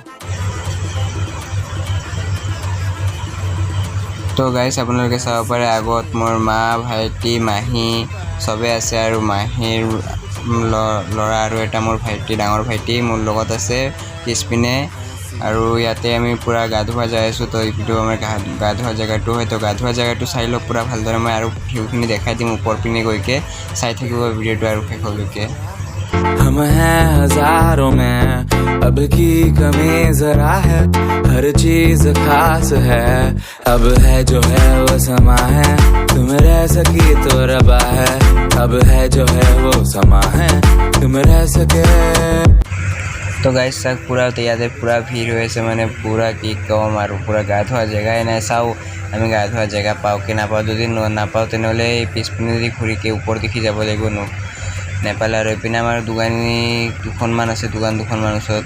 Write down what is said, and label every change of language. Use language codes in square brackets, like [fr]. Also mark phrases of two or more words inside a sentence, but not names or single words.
[as] তো গাইছ আপোনালোকে চাব পাৰে আগত মোৰ মা, ভাইটি, মাহী চবে আছে, আৰু মাহীৰ ল'ৰা আৰু এটা মোৰ ভাইটি, ডাঙৰ ভাইটি মোৰ লগত আছে পিছপিনে। আৰু ইয়াতে আমি পূৰা গা ধোৱা যাই আছোঁ। তো এইটো আমাৰ গা ধোৱা জেগাটো হয়। তো গা ধোৱা জেগাটো চাই লওক পূৰা ভালদৰে। মই আৰু ভিউখিনি দেখাই দিম ওপৰ পিনে গৈকে, চাই থাকিব ভিডিঅ'টো আৰু শেষলৈকে। [hi] हम हैं हजारों में, अब की कमी जरा है, हर चीज खास है, अब है जो है वो समा है, तुम रह सकी तो रबा है, अब है जो है वो समा है, तुम रह सके। [as] তো গাইছ চাওক পূৰা ইয়াতে পূৰা ভিৰ হৈ আছে, মানে পূৰা কি ক'ম আৰু, পূৰা গা ধোৱা জেগাই নাই। চাওঁ আমি গা ধোৱা জেগা পাওঁ কি নাপাওঁ। যদি নাপাওঁ তেনেহ'লে পিছপিনে যদি ঘূৰিকে ওপৰ দেখি যাব লাগিব নেপালে। আৰু এইপিনে আমাৰ দোকানী দুখনমান আছে, দুখনমান ওচৰত।